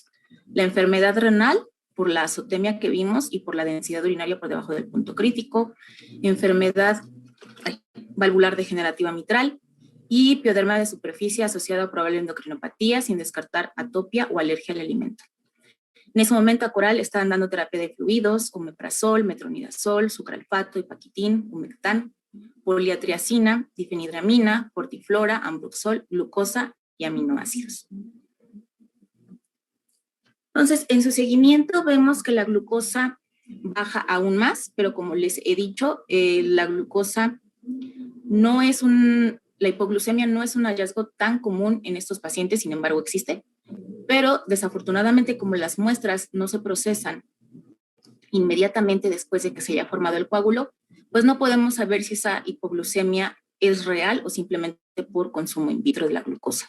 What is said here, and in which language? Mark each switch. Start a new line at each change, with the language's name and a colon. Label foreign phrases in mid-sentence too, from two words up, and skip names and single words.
Spanish: La enfermedad renal, por la azotemia que vimos y por la densidad urinaria por debajo del punto crítico, enfermedad valvular degenerativa mitral y pioderma de superficie asociada a probable endocrinopatía, sin descartar atopia o alergia al alimento. En ese momento a Coral estaban dando terapia de fluidos, omeprazol, metronidazol, sucralfato, ipaquitín, humectán, poliatriacina, difenhidramina, fortiflora, ambroxol, glucosa y aminoácidos. Entonces, en su seguimiento vemos que la glucosa baja aún más, pero como les he dicho, la glucosa no es la hipoglucemia no es un hallazgo tan común en estos pacientes, sin embargo existe, pero desafortunadamente como las muestras no se procesan inmediatamente después de que se haya formado el coágulo, pues no podemos saber si esa hipoglucemia es real o simplemente por consumo in vitro de la glucosa.